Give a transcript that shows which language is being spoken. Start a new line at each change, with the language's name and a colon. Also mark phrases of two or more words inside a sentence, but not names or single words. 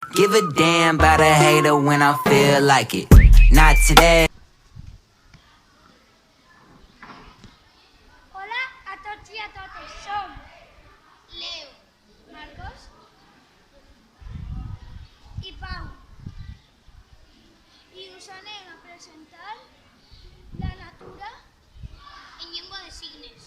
English: Give a damn about a hater when I feel like it. Not today.
Catalan: Hola a tots i a totes, som Leo, Marcos i Pau i us anem a presentar la natura en llengua de signes.